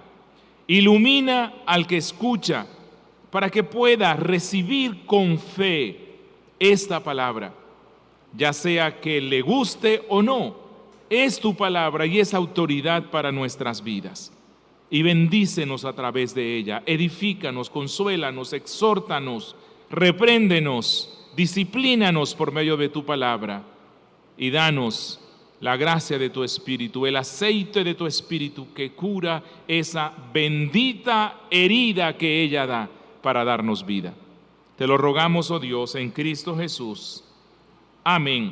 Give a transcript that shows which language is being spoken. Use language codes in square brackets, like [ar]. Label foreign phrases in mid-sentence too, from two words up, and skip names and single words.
[es] Ilumina al que escucha para que pueda recibir con fe esta palabra. Ya sea que le guste o no, es tu palabra y es autoridad para nuestras vidas. Y bendícenos a través de ella, edifícanos, consuélanos, exhórtanos, repréndenos, disciplínanos por medio de tu palabra y danos la gracia de tu Espíritu, el aceite de tu Espíritu que cura esa bendita herida que ella da para darnos vida. Te lo rogamos, oh Dios, en Cristo Jesús. Amén.